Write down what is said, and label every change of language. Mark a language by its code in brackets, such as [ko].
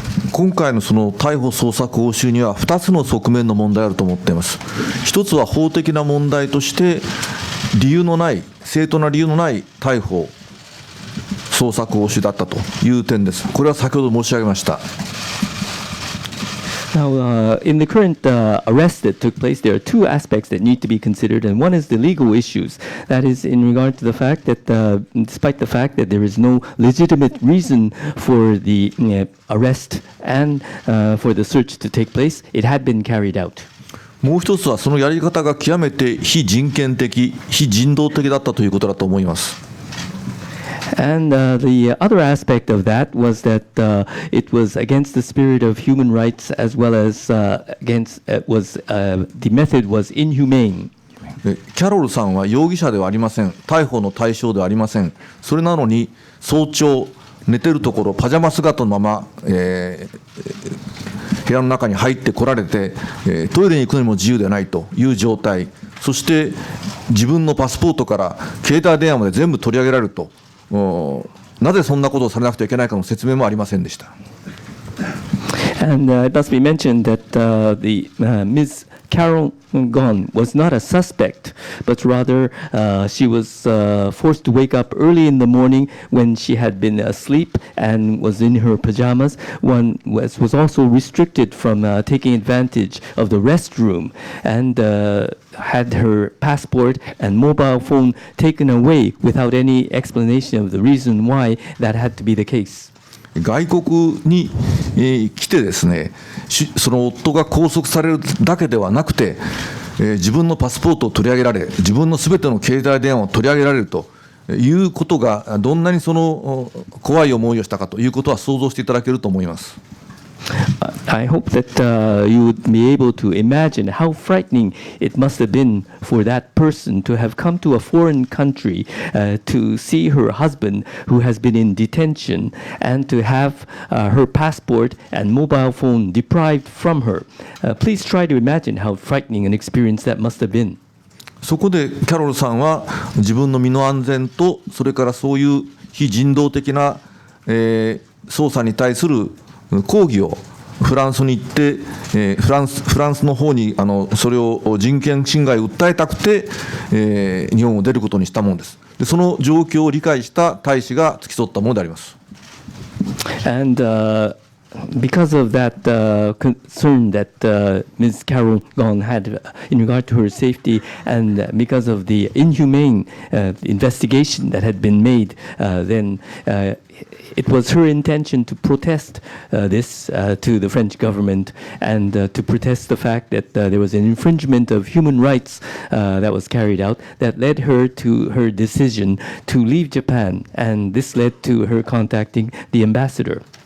[ja] 今回のその逮捕捜索押収には2つの側面の問題があると思っています。一つは法的な問題として理由のない、正当な理由のない逮捕捜索押収だったという点です。これは先ほど申し上げました。 [en] Now, in the current arrest that took place, there are two aspects that need to be considered, and one is the legal issues. That is in regard to the fact that, despite the fact that there is no legitimate reason for the arrest and for the search to take place, it had been carried out. [ja] もう一つはそのやり方が極めて非人権的、非人道的だったということだと思います。 [en] And the other aspect of that was that it was against the spirit of human rights as well as against the method was inhumane. [ja] キャロルさんは容疑者ではありません。逮捕の対象ではありません。それなのに早朝寝てるところパジャマ姿のまま、部屋の中に入ってこられて、トイレに行くのにも自由でないという状態、そして自分のパスポートから携帯電話まで全部取り上げられると、なぜそんなことをされなくてはいけないかの説明もありませんでした。 [en] And it must be mentioned that Ms. Carol Ghosn was not a suspect, but rather she was forced to wake up early in the morning when she had been asleep and was in her pajamas. One was also restricted from taking advantage of the restroom and had her passport and mobile phone taken away without any explanation of the reason why that had to be the case. [ja] 外国に、来てですね、その夫が拘束されるだけではなくて、自分のパスポートを取り上げられ、自分のすべての携帯電話を取り上げられるということがどんなにその怖い思いをしたかということは想像していただけると思います。 [en] I hope that you would be able to imagine how frightening it must have been for that person to have come to a foreign country to see her husband who has been in detention and to have her passport and mobile phone deprived from her. Please try to imagine how frightening an experience that must have been. [ja] そこでキャロルさんは自分の身の安全と、それからそういう非人道的な、捜査に対する抗議をフランスに行って、フランスの方にそれを人権侵害を訴えたくて、日本を出ることにしたものです。でその状況を理解した大使が付き添ったものであります。 [en] And because of that concern that Ms. Carol Gong had in regard to her safety, and because of the inhumane investigation that had been made, then it was her intention to protest this to the French government, and to protest the fact that there was an infringement of human rights that was carried out that led her to her decision to leave Japan, and this led to her contacting the ambassador.